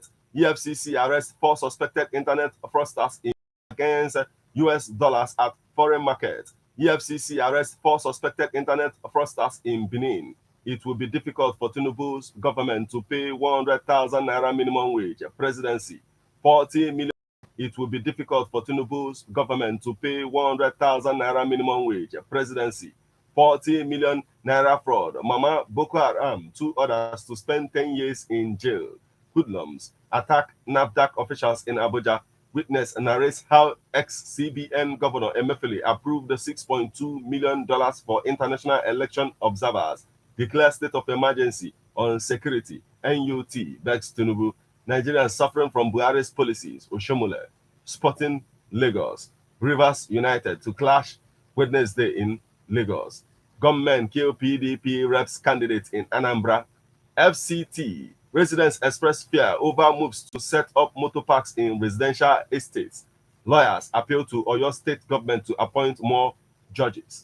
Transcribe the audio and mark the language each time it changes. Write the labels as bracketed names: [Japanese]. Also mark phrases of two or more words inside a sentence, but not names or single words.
[English] EFCC arrests 4 suspected internet fraudsters against US dollars at foreign market. EFCC arrests 4 suspected internet fraudsters in Benin. It will be difficult for Tinubu's government to pay 100,000 naira minimum wage. Presidency, 40 million. It will be difficult for Tinubu's government to pay 100,000 naira minimum wage. Presidency, 40 million naira fraud. Mama Boko Haram, 2 others to spend 10 years in jail. Hoodlums attack NAFDAC officials in Abuja. Witness narrates how ex-CBN Governor Emefiele approved the $6.2 million for international election observers. Declare state of emergency on security. NUT begs Tinubu. Nigerians suffering from Buhari's policies. Oshomole. Sporting Lagos. Rivers United to clash Wednesday in Lagos. Gunmen kill PDP reps candidate in Anambra. FCT. Residents express fear over moves to set up motor parks in residential estates. Lawyers appeal to Oyo State government to appoint more judges.